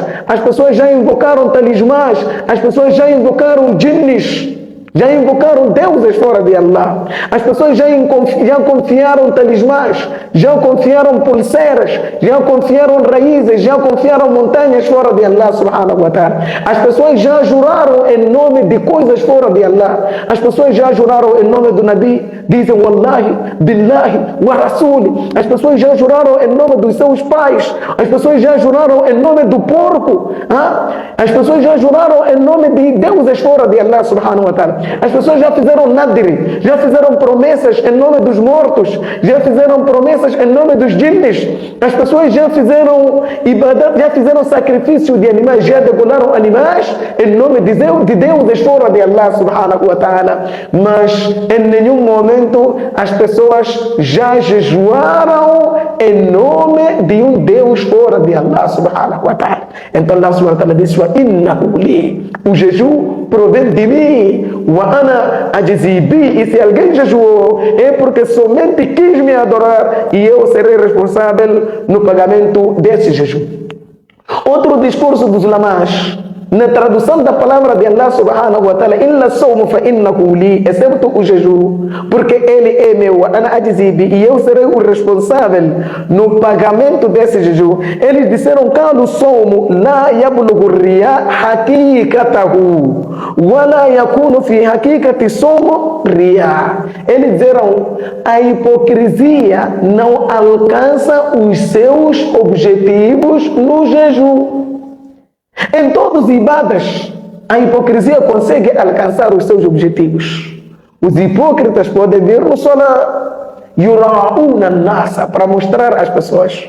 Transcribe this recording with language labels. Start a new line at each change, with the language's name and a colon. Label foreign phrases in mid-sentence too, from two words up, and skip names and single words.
Portuguese: As pessoas já invocaram talismãs. As pessoas já invocaram jinnis. Já invocaram deuses fora de Allah. As pessoas já confiaram talismãs, já confiaram pulseiras, já confiaram raízes, já confiaram montanhas fora de
Arabic: الله سبحانه وتعالى.
Portuguese: As pessoas já juraram em nome de coisas fora de Allah. As pessoas já juraram em nome do Nabi, dizem
Arabic: والله، بالله، ورسولي.
Portuguese: As pessoas já juraram em nome dos seus pais. As pessoas já juraram em nome do porco. As pessoas já juraram em nome de deuses fora de
Arabic: الله سبحانه وتعالى.
Portuguese: As pessoas já fizeram nadri, já fizeram promessas em nome dos mortos, já fizeram promessas em nome dos jinnis. As pessoas já fizeram ibadat, já fizeram sacrifício de animais, já degonaram animais em nome de deuses fora de
Arabic: الله سبحانه وتعالى.
Portuguese: Mas em nenhum momento as pessoas já jejuaram em nome de um Deus fora de
Arabic: الله سبحانه وتعالى. Então الله سبحانه وتعالى disse: وإنه لي,
Portuguese: o jejum provém de mim.
Arabic: وأنا أجزي به,
Portuguese: e se alguém jejuou é porque somente quis me adorar, e eu serei responsável no pagamento desse jejum. Outro discurso dos ulamás, na tradução da palavra de
Arabic: الله سبحانه وتعالى, إلا الصوم فإنه لي,
Portuguese: excepto o jejum, porque ele é meu,
Arabic: أنا أجزي به,
Portuguese: e eu serei o responsável no pagamento desse jejum. Eles disseram:
Arabic: قالوا الصوم لا يبلغ رياء حقيقته ولا يكون في حقيقة الصوم رياء.
Portuguese: Eles disseram: a hipocrisia não alcança os seus objetivos no jejum. Em todos os ibadas, a hipocrisia consegue alcançar os seus objetivos. Os hipócritas podem vir no solar
Arabic: يراءون الناس,
Portuguese: para mostrar às pessoas.